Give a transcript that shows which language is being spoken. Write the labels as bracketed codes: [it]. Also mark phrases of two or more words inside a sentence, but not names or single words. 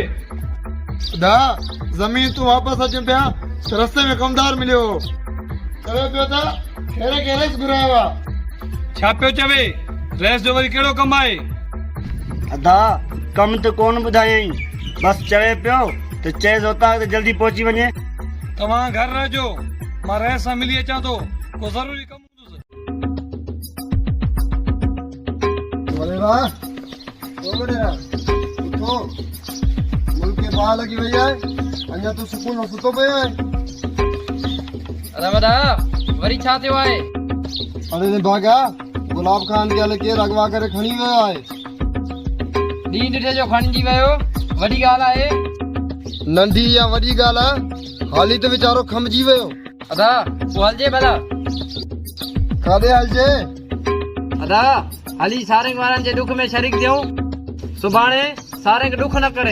[sd] दा ज़मीन तू वापस अच पिया रस्ते में कमदार मिलियो चवे पियो त खेरे के रेस घुरायो आहे छा पियो चवे रेस जो वरी कहिड़ो कमु आहे अदा कम तो कोन ॿुधायई बस चवे पियो त चएसि उतां त जल्दी पहुची वञे तव्हां घर रहजो मां रेस सां मिली अचां थो को ज़रूरी कमु हूंदुसि बोले वाह ओ बडेरा उठो मुल्क के बाहर लगी वई है अन्या तू सुकून में सुतो पियो है अरे वॾा वरी छा थियो आहे अरे ने भागा गुलाब खान के हल के अगवा करे खणी वियो आहे ॾींहुं ॾिठे जो खणिजी वियो वॾी ॻाल्हि आहे नंढी या वॾी ॻाल्हि आहे हाली त वीचारो खमजी वियो अदा तूं हलजे भला काॾे हलजे अदा हली सारंग वारनि जे दुख में शरीक थियूं सुभाणे सारंग दुख न करे